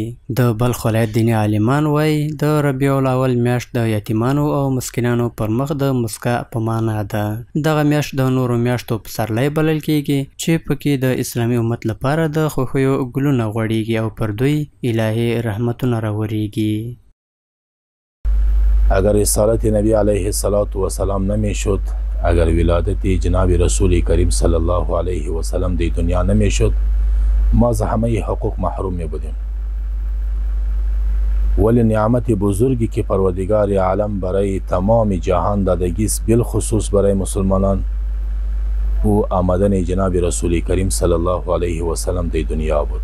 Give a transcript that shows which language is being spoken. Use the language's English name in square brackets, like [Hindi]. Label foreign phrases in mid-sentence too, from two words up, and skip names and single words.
[Pashto] د بلخ ولایت دیني عالمان وایي د ربیع الاول میاشت د یتیمانو او مسکینانو پر مخ د مسکا په معنا ده. دغه میاشت د نورو میاشتو پسرلی بلل کیږي چې پکې د اسلامي امت لپاره د خوښیو ګلونه غوړېږي او پر دوی الهي رحمتونه راوریږي. [Persian] اگر رسالت نبی [Arabic] علیه السلام [Persian] نمی شد، اگر ولادت جناب رسول کریم [Arabic] صلی الله علیه و سلم [Persian] در دنیا نمی شد، ما از همه حقوق محروم می بودیم. ولی نعمت بزرگی که پروردگار عالم برای تمام جهان دادگیست، بالخصوص برای مسلمانان، او آمدن جناب رسول کریم [Arabic] صلی الله علیه و سلم [Persian] در دنیا بود.